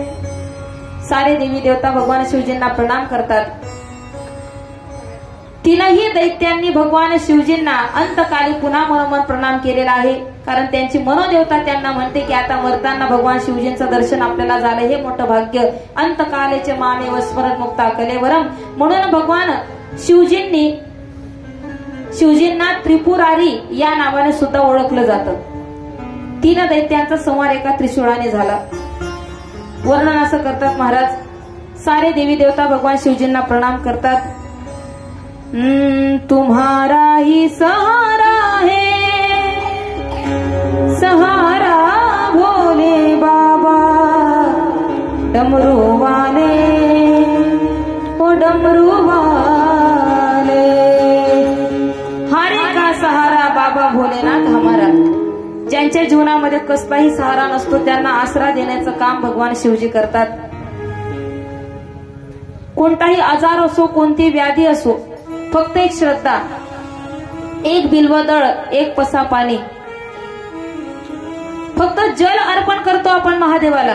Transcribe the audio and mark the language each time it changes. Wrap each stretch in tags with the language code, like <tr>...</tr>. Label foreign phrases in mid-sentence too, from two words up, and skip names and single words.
<mr>सारे देवी देवता भगवान शिवजींना प्रणाम करतात. तीनही दैत्यांनी भगवान शिवजींना अंतकाली पुन्हा मनोमन प्रणाम केलेला आहे. कारण त्यांची मनोदेवता त्यांना म्हणते की आता मरताना भगवान शिवजींचं दर्शन आपल्याला झालं, हे मोठं भाग्य.</mr> <sa>अंतकालेचे मामेव स्मरण मुक्ता कलेवरम.</sa> <mr>म्हणून भगवान शिवजींना त्रिपुरारी या नावाने सुद्धा ओळखलं जातं. 3 दैत्यांचा संहार एका त्रिशूळाने झाला. वर्णन असं करतात महाराज. सारे देवी देवता भगवान शिवजींना प्रणाम करतात.</mr> <hi>तुम्हारा ही सहारा है, सहारा भोले बाबा डमरू वाले, ओ डमरू वाले. हारे का सहारा बाबा भोलेनाथ हमारा.</hi> <mr>ज्यांच्या जीवनामध्ये कसलाही सहारा नसतो त्यांना आसरा देण्याचं काम भगवान शिवजी करतात. कोणताही आजार असो, कोणती व्याधी असो, फक्त एक श्रद्धा, एक बिल्वदळ, एक पसा पाणी, फक्त जल अर्पण करतो आपण महादेवाला.</mr>